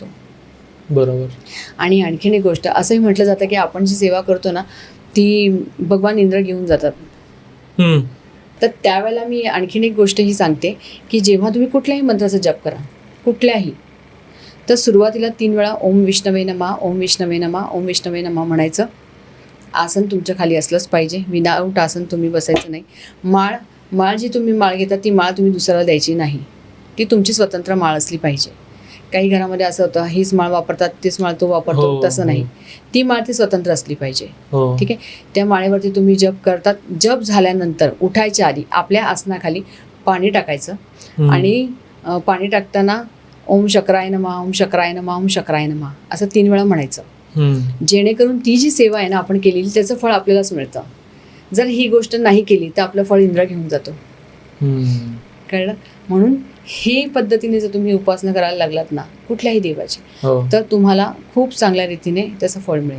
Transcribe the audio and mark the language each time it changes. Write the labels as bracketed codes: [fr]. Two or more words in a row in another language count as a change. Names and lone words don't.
[mr] बरोबर. आणि आणखीन एक गोष्ट असंही म्हटलं जातं की आपण जी सेवा करतो ना ती भगवान इंद्र घेऊन जातात. तर त्यावेळेला मी आणखीन एक गोष्ट ही सांगते की जेव्हा तुम्ही कुठल्याही मंत्राचा जप करा, कुठल्याही, तर सुरुवातीला 3 वेळा [sa] ओम विष्णवे नमः, ओम विष्णवे नमः, ओम विष्णवे नमः [mr] म्हणायचं. आसन तुमच्या खाली असलंच पाहिजे, विदाऊट आसन तुम्ही बसायचं नाही. माळ जी तुम्ही माळ घेता ती माळ तुम्ही दुसऱ्याला द्यायची नाही, ती तुमची स्वतंत्र माळ असली पाहिजे. काही घरामध्ये असं होतं, हीच माळ वापरतात, तीच माळ तो वापरतो, तसं नाही. ती माळ ती स्वतंत्र असली पाहिजे, ठीक आहे. त्या माळेवरती तुम्ही जप करतात. जप झाल्यानंतर उठायच्या आधी आपल्या आसनाखाली पाणी टाकायचं आणि पाणी टाकताना [sa] ओम शक्राय नमः, ओम शक्राय नमः, ओम शक्राय नमः [mr] असं 3 वेळा म्हणायचं, जेणेकरून ती जी सेवा आहे ना आपण केलेली त्याचं फळ आपल्यालाच मिळतं. जर ही गोष्ट नाही केली तर आपलं फळ इंद्र घेऊन जातो. कळलं. म्हणून हे पद्धतीने जर तुम्ही उपासना करायला लागलात ना कुठल्याही देवाची, हो. तर तुम्हाला खूप चांगल्या रीतीने त्याचं फळ मिळेल.